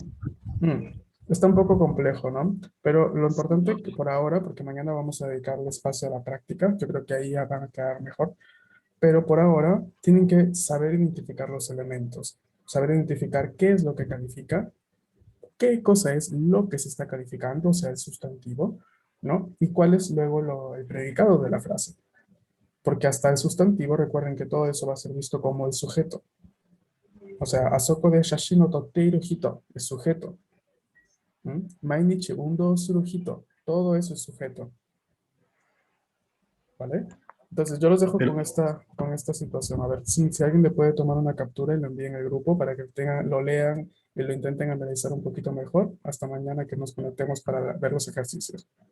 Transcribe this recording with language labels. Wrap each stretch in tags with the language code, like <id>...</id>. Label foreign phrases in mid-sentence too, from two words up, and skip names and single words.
<es>Está un poco complejo, ¿no? Pero lo importante que por ahora, porque mañana vamos a dedicarle espacio a la práctica, yo creo que ahí ya van a quedar mejor, pero por ahora tienen que saber identificar los elementos, saber identificar qué es lo que califica, qué cosa es lo que se está calificando, o sea, el sustantivo, ¿no? Y cuál es luego el predicado de la frase. Porque hasta el sustantivo, recuerden que todo eso va a ser visto como el sujeto. O sea,</es> <ja>あそこ で しゃし の とっている 人,</ja> <es>es sujeto.</es> <ja>毎日 運動 する 人,</ja> <es>todo eso es sujeto. ¿Vale? Entonces yo los dejo Pero- con esta situación. A ver, si alguien le puede tomar una captura y lo envíen al grupo para que lo lean y lo intenten analizar un poquito mejor. Hasta mañana que nos conectemos para ver los ejercicios.</es>